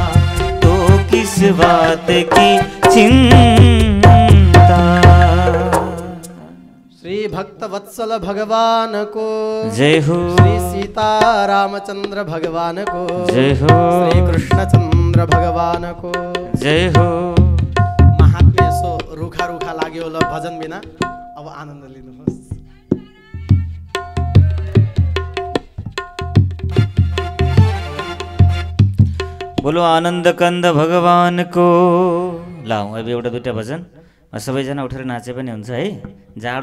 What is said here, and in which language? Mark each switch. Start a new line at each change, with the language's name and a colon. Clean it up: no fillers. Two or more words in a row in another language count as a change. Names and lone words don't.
Hindi: तो किस बात की चिंता। श्री भक्त वत्सल भगवान को जय हो। श्री सीता रामचंद्र भगवान को जय हो। श्री कृष्णचंद्र भगवान को जय हो।
Nepali: महात्म्य यसो रुखा रुखा लाग्यो होला भजन बिना। अब आनन्द लिनुहोस्।
Hindi: बोलो आनन्द कन्द भगवानको।
Nepali: ल अब एउटा दुईटा भजन सबैजना उठेर नाचे पनि हुन्छ है।